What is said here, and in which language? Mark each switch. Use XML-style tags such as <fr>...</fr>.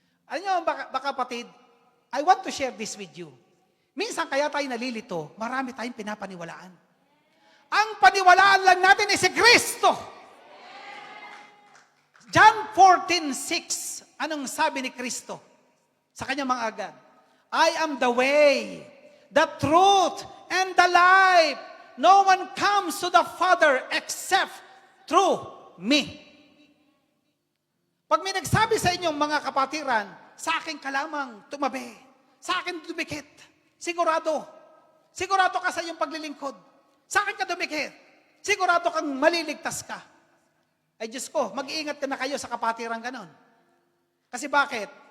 <tl>Alam nyo, baka kapatid,</tl> <en>I want to share this with you.</en> <tl>Minsan kaya tayo nalilito, marami tayong pinapaniwalaan. Ang paniwalaan lang natin ay si Kristo. John 14:6, anong sabi ni Kristo sa kanyang mga agad?</tl> <en>I am the way, the truth, and the life. No one comes to the Father except through me.</en> <tl>Pag may nagsabi sa inyong mga kapatiran, sa akin ka lamang tumabi. Sa akin dumikit. Sigurado. Sigurado ka sa iyong paglilingkod. Sa akin ka dumikit. Sigurado kang maliligtas ka. Ay Diyos ko, mag-iingat ka na kayo sa kapatiran ganon. Kasi bakit?</tl>